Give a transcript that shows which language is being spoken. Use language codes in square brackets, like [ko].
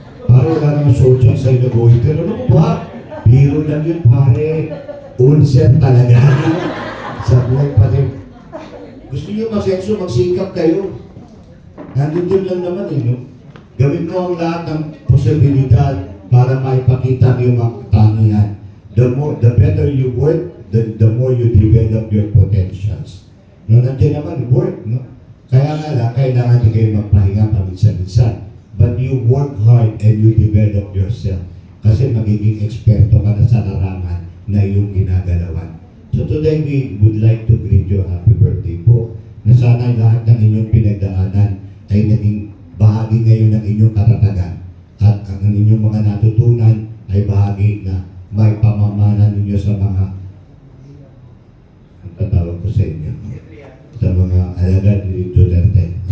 [tl] Pare, wala naman zodiac sign na goiter. Ano ba? Biro lang yun, pare. Ulcer talaga. Sablay pa rin. Gusto niyo masenso, magsikap kayo. Nandun lang naman no? Gawin mo ang lahat ng posibilidad para maipakita ang iyong katangian. [en] The better you work, the more you develop your potentials. [tl] No, nandiyan naman, work, no? Kaya nga lang, kailangan din kayo magpahinga paminsan-minsan. [en] But you work hard and you develop yourself. [tl] Kasi magiging eksperto ka na sa larangan na iyong ginagalawan. [en] So today, we would like to greet you happy birthday po. [tl] Na sana lahat ng inyong pinagdaanan ay naging bahagi ngayon ng inyong karatagan. At ang inyong mga natutunan ay bahagi na may pamamana ninyo sa mga, ang tatawag ko sa inyo, sa mga alagad ni Duterte.